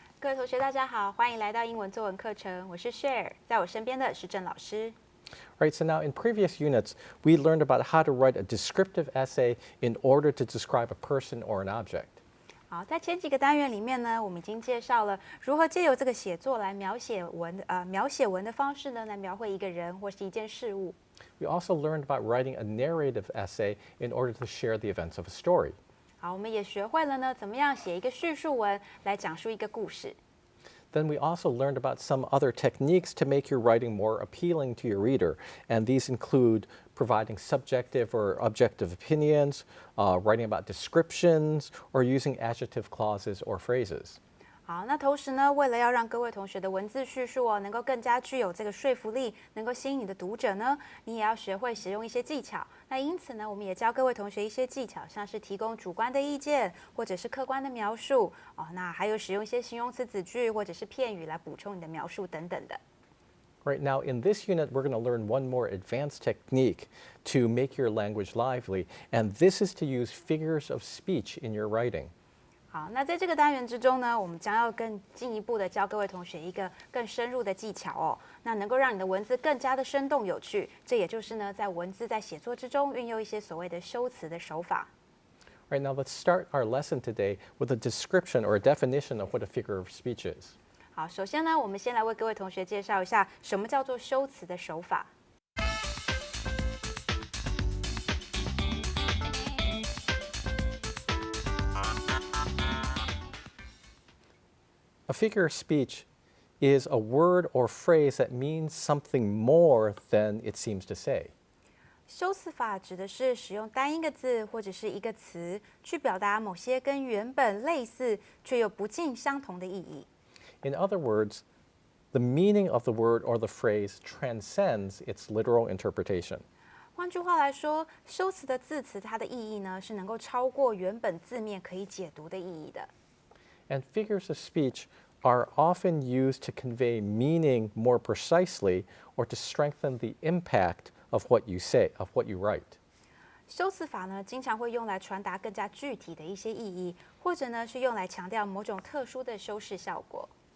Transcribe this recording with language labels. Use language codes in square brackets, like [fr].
[zh] 各位同学，大家好，欢迎来到英文作文课程。我是 Cher， 在我身边的是郑老师。 [en] Right, so now in previous units, we learned about how to write a descriptive essay in order to describe a person or an object. [zh] 好，在前几个单元里面呢，我们已经介绍了如何借由这个写作来描写文的方式呢，来描绘一个人或是一件事物。 [en] We also learned about writing a narrative essay in order to share the events of a story. [zh] 好，我们也学会了呢，怎么样写一个叙述文来讲述一个故事。 [en] Then we also learned about some other techniques to make your writing more appealing to your reader, and these include providing subjective or objective opinions, writing about descriptions, or using adjective clauses or phrases. [zh] 好，那同时呢，为了要让各位同学的文字叙述能够更加具有这个说服力，能够吸引你的读者呢，你也要学会使用一些技巧。那因此呢，我们也教各位同学一些技巧，像是提供主观的意见，或者是客观的描述那还有使用一些形容词子句或者是片语来补充你的描述等等的。 [en] Right now, in this unit, we're going to learn one more advanced technique to make your language lively, and this is to use figures of speech in your writing. [zh] 好，那在这个单元之中呢，我们将要更进一步的教各位同学一个更深入的技巧那能够让你的文字更加的生动有趣。这也就是呢，在文字在写作之中运用一些所谓的修辞的手法。 [en] Right now, let's start our lesson today with a description or a definition of what a figure of speech is. [zh] 好，首先呢，我们先来为各位同学介绍一下什么叫做修辞的手法。 [en] A figure of speech is a word or phrase that means something more than it seems to say. [zh] 修辞法指的是使用单一个字或者是一个词去表达某些跟原本类似却又不尽相同的意义。 [en] In other words, the meaning of the word or the phrase transcends its literal interpretation. [zh] 换句话来说，修辞的字词它的意义呢是能够超过原本字面可以解读的意义的。 [en] And figures of speech are often used to convey meaning more precisely or to strengthen the impact of what you say, of what you write. [zh] 修辞法呢，经常会用来传达更加具体的一些意义，或者呢是用来强调某种特殊的修饰效果。